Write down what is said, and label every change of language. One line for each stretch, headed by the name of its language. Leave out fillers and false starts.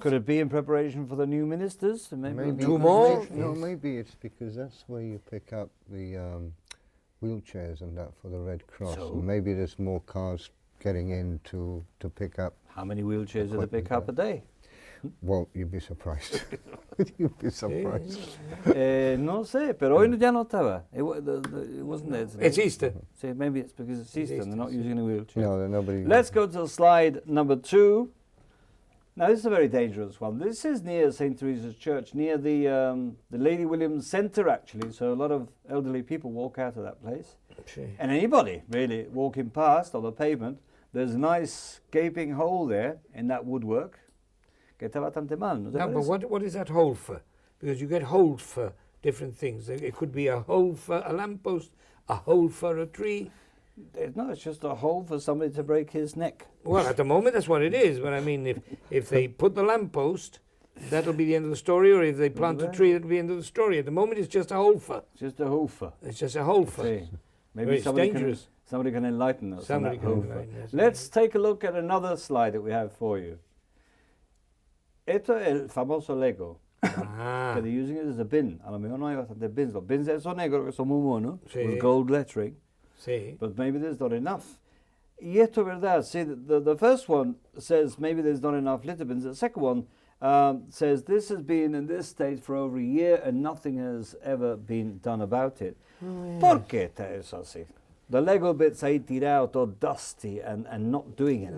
English: Could it be in preparation for the new ministers? Maybe two more? No, maybe it's because that's where you pick up the wheelchairs and that for the Red Cross. So maybe there's more cars getting in to pick up. How many wheelchairs do they pick up a day? Well, you'd be surprised. You'd be surprised.
Spanish: No sé, pero hoy ya no estaba.
English: It wasn't there today. It's Easter. See, maybe it's because it's Easter and they're not Easter, using a wheelchair. No, nobody. Let's go to slide number 2. Now, this is a very dangerous one. This is near St. Teresa's Church, near the Lady Williams Centre, actually. So a lot of elderly people walk out of that place. And anybody, really, walking past on the pavement, there's a nice gaping hole there in that woodwork.
Spanish: Que está bastante mal, ¿no te
English: No, but
Spanish: parece?
English: what is that hole for? Because you get holes for different things. It could be a hole for a lamppost, a hole for a tree. No, it's just a hole for somebody to break his neck. Well, at the moment that's what it is. But I mean, if they put the lamppost, that'll be the end of the story. Or if they plant a tree, that'll be the end of the story. At the moment, it's just a hole for. Just a hoofer. It's just a hole for. See, maybe Well, it's dangerous. Somebody can enlighten us. Somebody on can that hoofer. enlighten us. Let's take a look at another slide that we have for you.
Spanish: Esto es el famoso Lego. Ah, Que
English: they're using it as a bin.
Spanish: A lo mejor no hay bastantes bins. Los bins esos negros que son muy monos, Sí.
English: with gold lettering,
Spanish: sí.
English: but maybe there's not enough.
Spanish: Y esto es verdad.
English: See, the first one says maybe there's not enough litter bins. The second one says this has been in this state for over a year and nothing has ever been done about it.
Spanish: ¿Por qué está eso así?
English: The Lego bits
Spanish: ahí tirados,
English: all dusty and not doing anything.